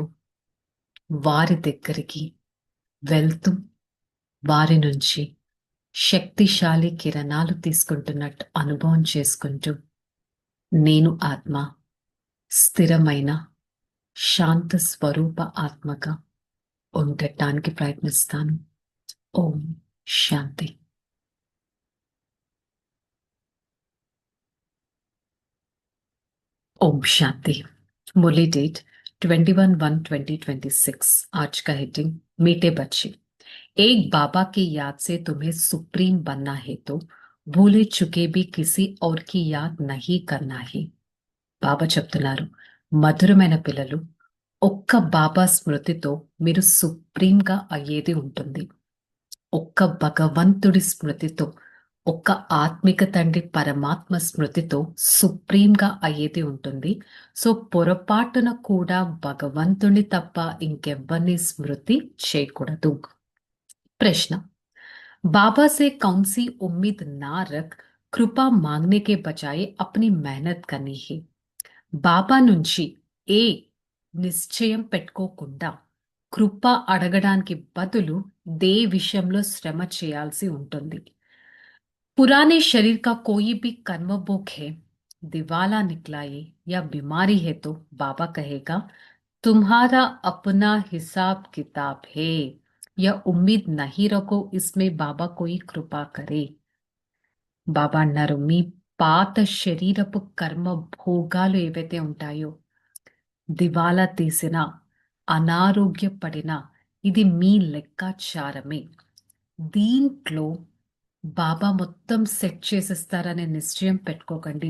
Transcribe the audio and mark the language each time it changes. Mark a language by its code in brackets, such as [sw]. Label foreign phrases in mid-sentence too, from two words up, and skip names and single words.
[te] వారి దగ్గరికి వెళ్తూ వారి నుంచి శక్తిశాలి కిరణాలు తీసుకుంటున్నట్టు అనుభవం చేసుకుంటూ నేను ఆత్మ స్థిరమైన శాంత స్వరూప ఆత్మగా ఉండటానికి ప్రయత్నిస్తాను. ఓం శాంతి. [hi] ओम शांति। मुरली डेट 21/1/2026। आज का हेडिंग मीठे बच्चे। एक बाबा की याद से तुम्हें सुप्रीम बनना है तो भूले चुके भी किसी और की याद नहीं करना है। [te] బాబా చెప్తున్నారు, మధురమైన పిల్లలు, ఒక్క బాబా స్మృతితో మీరు సుప్రీంగా అయ్యేది ఉంటుంది. ఒక్క భగవంతుడి స్మృతితో, ఒక్క ఆత్మిక తండ్రి పరమాత్మ స్మృతితో సుప్రీంగా అయ్యేది ఉంటుంది. సో పొరపాటున కూడా భగవంతుని తప్ప ఇంకెవ్వరిని స్మృతి చేయకూడదు. [hi] ప్రశ్న, बाबा से कौन सी उम्मीद ना रख कृपा मांगने के बजाय अपनी मेहनत करनी है। [te] బాబా నుంచి ఏ నిశ్చయం పెట్టుకోకుండా కృప అడగడానికి బదులు దే విషయంలో శ్రమ చేయాల్సి ఉంటుంది. [hi] पुराने शरीर का कोई भी कर्म भोग है, दिवाला निकला है या बीमारी है तो बाबा कहेगा तुम्हारा अपना हिसाब किताब है, यह उम्मीद नहीं रखो इसमें बाबा कोई कृपा करे। [te] బాబా అన్నారు, మీ పాత శరీరపు కర్మ భోగాలు ఏవైతే ఉంటాయో, దివాలా తీసిన, అనారోగ్యపడిన, ఇది మీ లెక్కాచారమే. దీంట్లో బాబా మొత్తం సెట్ చేసేస్తారనే నిశ్చయం పెట్టుకోకండి.